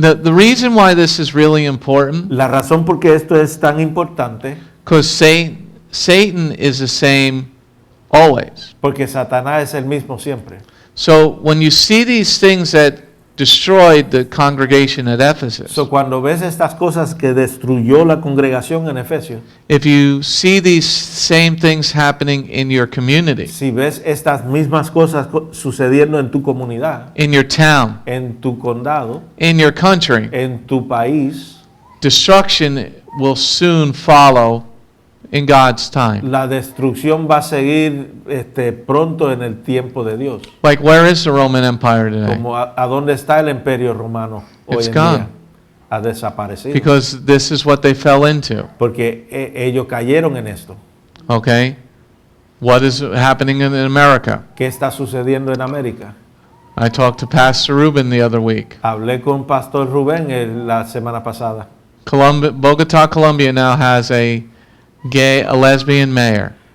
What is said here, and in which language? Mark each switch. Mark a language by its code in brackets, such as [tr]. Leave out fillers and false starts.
[en] The reason why this is really important, [es] La razón por qué esto es tan importante, [en] because Satan is the same always. [es] porque Satanás es el mismo siempre. [en] So when you see these things that destroyed the congregation at Ephesus, [es] So, cuando ves estas cosas que destruyó la congregación en Efesios, [en] if you see these same things happening in your community, [es] si ves estas mismas cosas sucediendo en tu comunidad, [en] in your town, [es] en tu condado, [en] in your country, [es] en tu país, [en] destruction will soon follow in God's time. [es] la destrucción va a seguir pronto en el tiempo de Dios. [en] Like, where is the Roman Empire today? [es] Como a dónde está el imperio romano hoy [en] It's [es] en [en] gone. [es] día. Ha desaparecido. [en] Because this is what they fell into. [es] Porque ellos cayeron en esto. [en] Okay? What is happening in America? [es] ¿Qué está sucediendo en América? [en] I talked to Pastor Ruben the other week. [es] Hablé con Pastor Rubén la semana pasada. [en] Bogota, Colombia now has a lesbian mayor.